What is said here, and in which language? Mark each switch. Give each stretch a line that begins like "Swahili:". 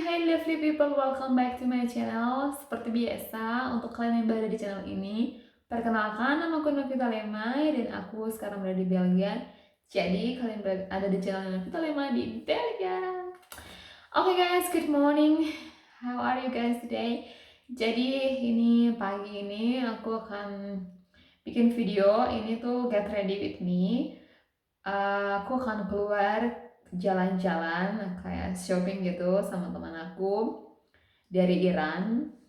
English: Hai lovely people, welcome back to my channel.
Indonesian: Seperti biasa, untuk kalian yang baru di channel ini, perkenalkan nama aku Novita Lemay dan aku sekarang berada di Belgia. Jadi kalian ada di channel Novita Lemay di Belgia.
English: Oke guys, good morning. How are you guys today?
Indonesian: Jadi ini pagi ini aku akan bikin video. Ini tuh
English: get ready with me.
Indonesian: Aku akan keluar jalan-jalan kayak shopping gitu sama teman aku dari Iran.